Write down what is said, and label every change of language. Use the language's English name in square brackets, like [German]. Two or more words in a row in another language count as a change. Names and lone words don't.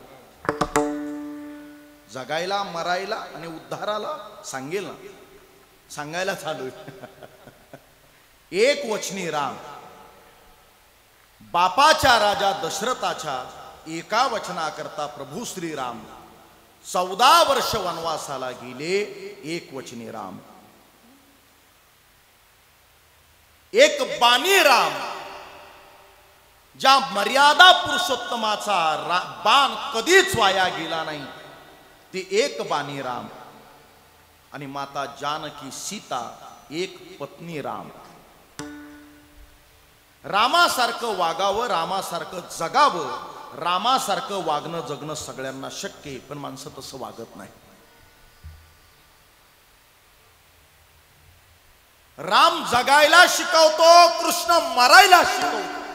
[Marathi] जगायला, मरायला आणि उद्धाराला सांगेल ना, सांगायला चालू एक वचनी राम. बापाच्या राजा दशरथाच्या एका वचनाकरता प्रभू श्रीराम 14 वर्ष वनवासाला गेले. एक वचनी राम, एक बाणी राम. ज्या मर्यादा पुरुषोत्तमाचा बाण कधीच वाया गेला नाही ते एक बाणी राम. आणि माता जानकी सीता एक पत्नी राम. रामासारखं वागावं, रामासारखं जगावं, रामासारखं वागणं जगणं सगळ्यांना शक्य आहे, पण माणसं तसं वागत नाही. राम जगायला शिकवतो, कृष्ण मरायला शिकवतो.